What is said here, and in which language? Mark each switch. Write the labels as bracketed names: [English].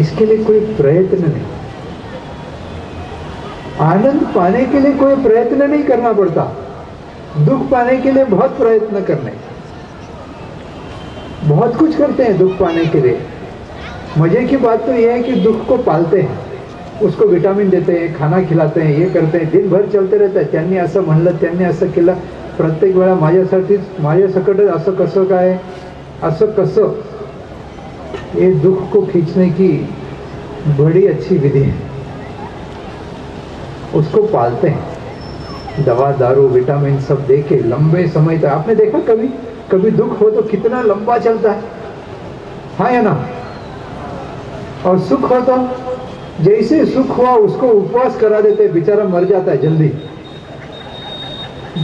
[Hindi] इसके लिए कोई प्रयत्न नहीं, आनंद पाने के लिए कोई प्रयत्न नहीं करना पड़ता। दुख पाने के लिए बहुत प्रयत्न करने, बहुत कुछ करते हैं दुख पाने के लिए। मजे की बात तो यह है कि दुख को पालते हैं, उसको विटामिन देते हैं, खाना खिलाते हैं, ये करते हैं, दिन भर चलते रहता है। [Marathi] त्यांनी असं म्हणलं, त्यांनी असं केलं, प्रत्येक वेळा माझ्यासाठीच, माझ्यासकट असं कसं काय, असं कसं, [Hindi] ये दुख को खींचने की बड़ी अच्छी विधि है। उसको पालते हैं, दवा दारू विटामिन सब दे के लंबे समय तक। आपने देखा कभी कभी दुख हो तो कितना लंबा चलता है, हाँ या ना? और सुख हो तो जैसे सुख हुआ उसको उपवास करा देते, बेचारा मर जाता है जल्दी।